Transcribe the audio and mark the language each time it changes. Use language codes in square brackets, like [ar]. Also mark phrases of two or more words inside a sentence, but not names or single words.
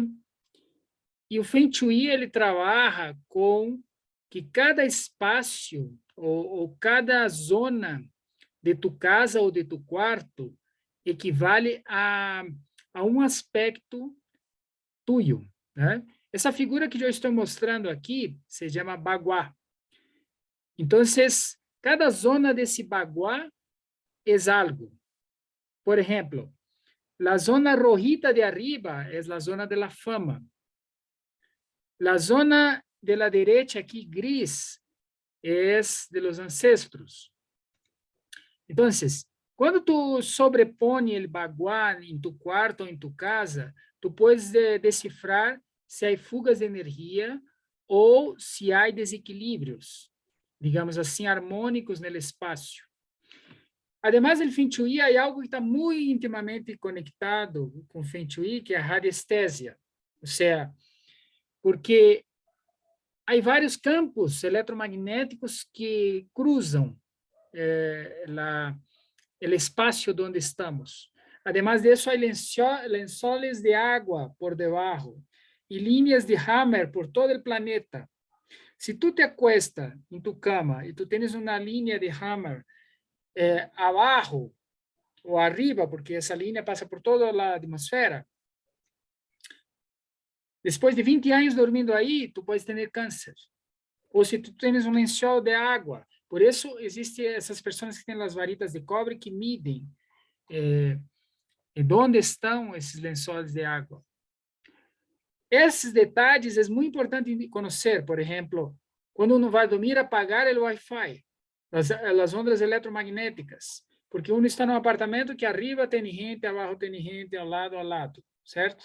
[pt] E o Feng Shui, ele trabalha com que cada espaço ou cada zona de tu casa ou de tu quarto equivale a um aspecto tuyo, né? Essa figura que eu estou mostrando aqui se chama baguá. Então, cada zona desse baguá é algo. Por exemplo, a zona [es] rojita de arriba [pt] é a zona [es] de la fama. [pt] A zona [es] de la derecha [pt] aqui, gris, é [es] de los ancestros. [pt] Então, quando tu sobrepõe o baguá em tu quarto ou em tu casa, tu podes decifrar se há fugas de energia ou se há desequilíbrios, digamos assim, harmônicos no espaço. Además, o Feng Shui há algo que está muito intimamente conectado com o Feng Shui, que é a radiestésia. Ou seja, porque há vários campos eletromagnéticos que cruzam o espaço onde estamos. [es] Además de eso, hay lençóis de agua por debajo y líneas de Hammer por todo el planeta. Si tú te acuestas en tu cama y tú tienes una línea de Hammer abajo o arriba, porque esa línea pasa por toda la atmósfera, después de 20 años dormindo ahí, tú puedes tener cáncer. O si tú tienes un lençol de agua. Por eso existen esas personas que tienen las varitas de cobre que miden [pt] onde estão esses lençóis de água. Esses detalhes é muito importante conhecer. Por exemplo, quando uno vai dormir, apagar o Wi-Fi, as ondas eletromagnéticas, porque uno está num apartamento que arriba tem gente, abaixo tem gente, ao lado, certo?